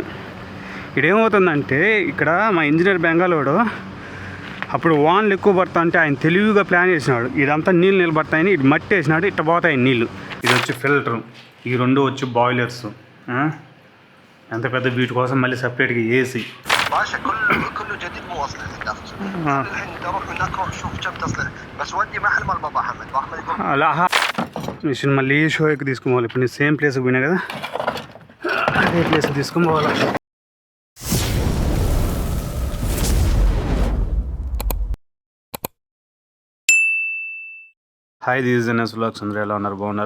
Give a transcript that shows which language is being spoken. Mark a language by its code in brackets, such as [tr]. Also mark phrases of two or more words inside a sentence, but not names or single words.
[te] ఇక్కడేమవుతుందంటే ఇక్కడ మా ఇంజనీర్ బెంగాలోడు అప్పుడు వాన్లు ఎక్కువ పడతా అంటే ఆయన తెలివిగా ప్లాన్ చేసినాడు. ఇదంతా నీళ్ళు నిలబడతాయని ఇటు మట్టి వేసినాడు, ఇట్ట పోతాయి నీళ్ళు. ఇది వచ్చి ఫిల్టర్, ఈ రెండు వచ్చి బాయిలర్స్. ఎంత పెద్ద వీటి కోసం మళ్ళీ సపరేట్గా ఏసీ. [ar] كله جديد مو اصلي الدفتر. الحين بدي اروح هناك اروح اشوف كم تصليح بس ودي محل مال بابا حمد. بابا حمد يقول [te] అలా మిషన్ మళ్ళీ షోకి తీసుకుపోవాలి. ఇప్పుడు నేను [en] same placeకి [te] పోయినా కదా, అదే ప్లేస్కి తీసుకుని పోవాలి. [en] Hi, this is NS Vlogs. [te] అందరూ ఎలా ఉన్నారు? బాగున్నారా?